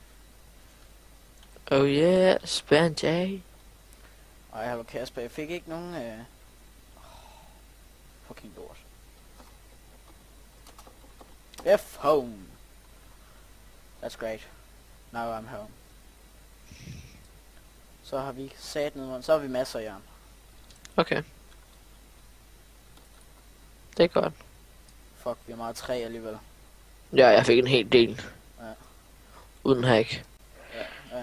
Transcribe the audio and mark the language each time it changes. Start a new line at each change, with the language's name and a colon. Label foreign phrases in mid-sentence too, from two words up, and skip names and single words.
English: Oh yeah, Spanjay.
Danish: Ej, hallo Kasper, jeg fik ikke nogen fucking lort.
English: F home. That's great. Now I'm home.
Danish: Så har vi sat ned, så har vi masser af jern. Okay. Det er godt. Fuck, vi har meget træ alligevel. Ja, jeg fik en hel del. Ja. Uden hack. Ja.